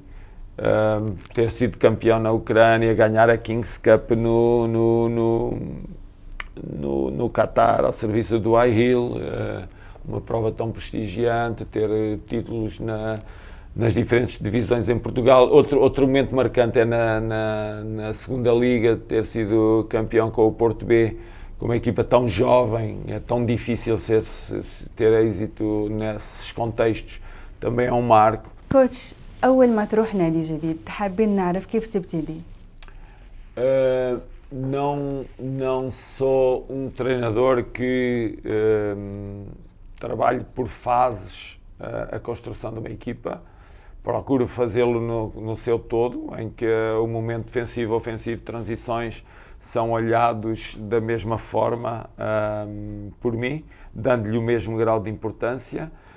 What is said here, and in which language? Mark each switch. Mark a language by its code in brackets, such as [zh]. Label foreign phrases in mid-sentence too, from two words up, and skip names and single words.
[pt] Ter sido campeão na Ucrânia, ganhar a Kings Cup no Qatar, ao serviço do Al-Hilal, uma prova tão prestigiante, ter títulos nas diferentes divisões em Portugal. Outro momento marcante é na segunda Liga, ter sido campeão com o Porto B, com uma equipa tão jovem, é tão difícil ter êxito nesses contextos, também é marco. [ar] كوتش أول ما تروح نادي جديد حابين نعرف كيف تبتدي؟ [pt] Não sou treinador que trabalhe por fases a construção de uma equipa. Procuro fazê-lo no seu todo, em que o momento defensivo, ofensivo, transições são olhados da mesma forma por mim, dando-lhe o mesmo grau de importância.